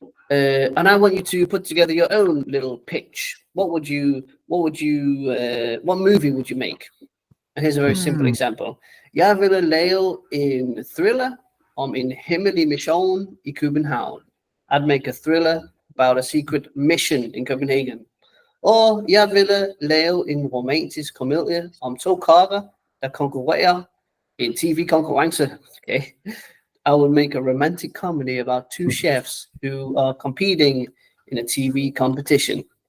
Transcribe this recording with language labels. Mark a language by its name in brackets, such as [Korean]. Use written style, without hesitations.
[English] And I want you to put together your own little pitch. What movie would you make? And here's a very simple example. [Danish] Jeg ville lave en thriller om en hemmelig mission i København. [English] I'd make a thriller about a secret mission in Copenhagen. [Danish] Og jeg ville lave en romantisk komedie om 2 kokke, der konkurrerer i en TV-konkurrence. Okay. [English] I would make a romantic comedy about 2 chefs who are competing in a TV competition.